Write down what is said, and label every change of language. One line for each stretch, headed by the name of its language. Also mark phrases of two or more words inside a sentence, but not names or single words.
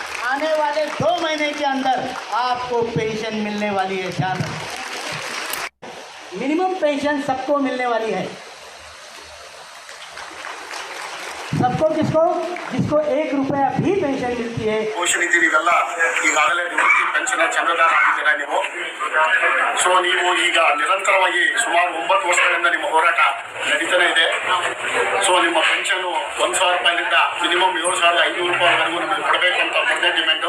Hindi: आने वाले 2 महीने के अंदर आपको पेंशन मिलने वाली है। ध्यान रखें,
English: minimum pension
Hindi: सबको मिलने वाली है। सबको किसको? जिसको 1 रुपया भी पेंशन मिलती है।
Kannada: ಘೋಷಣಿದ್ದೀರಿ ಇವೆಲ್ಲ ಈಗಾಗಲೇ ನಿವೃತ್ತಿ ಪೆನ್ಷನ್ ಚಂದಾದಾರ ಆಗಿದ್ದೀರಾ ನೀವು. ಸೊ ನೀವು ಈಗ ನಿರಂತರವಾಗಿ ಸುಮಾರು 9 ವರ್ಷಗಳಿಂದ ನಿಮ್ಮ ಹೋರಾಟ ನಡೀತಾನೆ ಇದೆ. ಸೊ ನಿಮ್ಮ ಪೆನ್ಷನ್ 1,000 ರೂಪಾಯಿಯಿಂದ ಮಿನಿಮಮ್ 7,500 ರೂಪಾಯಿವರೆಗೂ ನಿಮಗೆ ಕೊಡಬೇಕಂತ ಮೊದಲನೇ ಡಿಮ್ಯಾಂಡು.